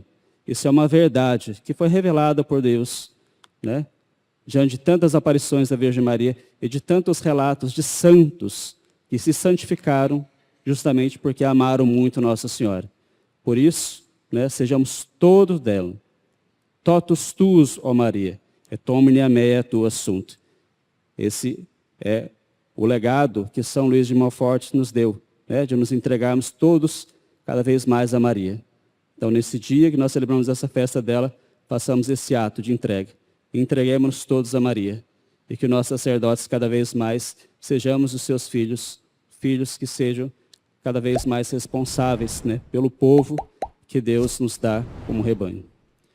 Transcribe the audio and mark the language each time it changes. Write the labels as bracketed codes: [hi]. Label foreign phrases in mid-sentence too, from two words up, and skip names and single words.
[pt] Isso é uma verdade que foi revelada por Deus, né? Diante de tantas aparições da Virgem Maria e de tantos relatos de santos que se santificaram justamente porque amaram muito Nossa Senhora. Por isso, né, sejamos todos dela. [la] Totus tuus, ó Maria, et omnia mea tua sunt. [pt] Esse é o legado que São Luís de Montfort nos deu, né, de nos entregarmos todos cada vez mais a Maria. Então, nesse dia que nós celebramos essa festa dela, façamos esse ato de entrega. Entreguemos-nos todos a Maria. E que nós sacerdotes cada vez mais sejamos os seus filhos, filhos que sejam cada vez mais responsáveis, né, pelo povo que Deus nos dá como rebanho.